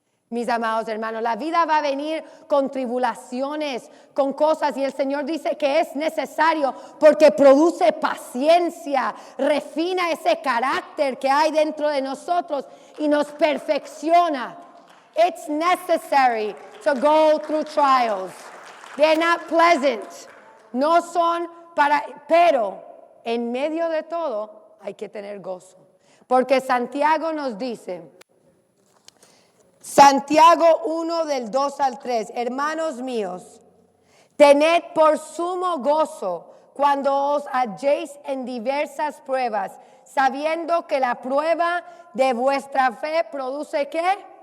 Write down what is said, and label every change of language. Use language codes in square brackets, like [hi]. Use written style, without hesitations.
[es] Mis amados hermanos, la vida va a venir con tribulaciones, con cosas, y el Señor dice que es necesario porque produce paciencia, refina ese carácter que hay dentro de nosotros y nos perfecciona. [en] It's necessary to go through trials. They're not pleasant. [es] No son pero en medio de todo hay que tener gozo. Porque Santiago nos dice, Santiago 1 del 2 al 3, hermanos míos, tened por sumo gozo cuando os halléis en diversas pruebas, sabiendo que la prueba de vuestra fe produce ¿qué?